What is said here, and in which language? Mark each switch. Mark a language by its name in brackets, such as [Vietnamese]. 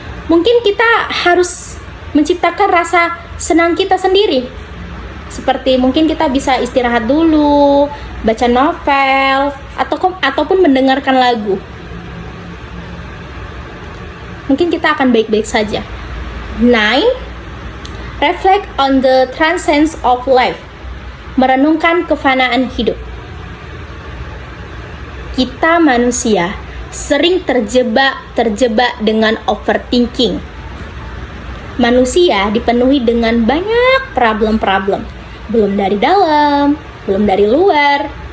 [Indonesian] Mungkin kita harus menciptakan rasa senang kita sendiri. Seperti mungkin kita bisa istirahat dulu, baca novel, ataupun mendengarkan lagu. mungkin kita akan baik-baik saja. 9. [English] Reflect on the transience of life. [Indonesian] Merenungkan kefanaan hidup. Kita manusia sering terjebak dengan overthinking. Manusia dipenuhi dengan banyak problem-problem, belum dari dalam, belum dari luar.